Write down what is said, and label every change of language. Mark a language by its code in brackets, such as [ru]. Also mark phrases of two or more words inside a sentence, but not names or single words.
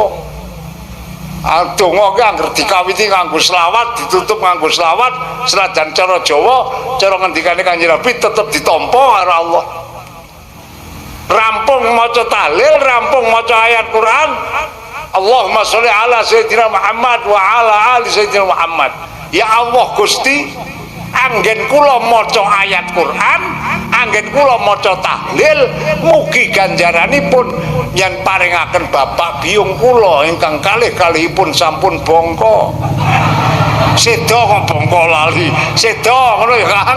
[jv] Donga ki anggere dikawiti nganggo selawat, ditutup nganggo selawat, senajan cara Jawa, cara ngendikane Kanjeng Nabi tetep ditampa karo Allah. Rampung maca tahlil, rampung maca ayat Quran. [ar] اللهم صل على سيدنا محمد وعلى آل سيدنا محمد wa ala ali sayyidina Muhammad. [jv] Ya Allah Gusti, anggen kula maca ayat Quran, anggen kula maca tahlil, mugi ganjaranipun yen paringaken bapak biyung kula ingkang kalih-kalihipun sampun bangka. Seda kok bangka lali. Seda ngono ya Kang.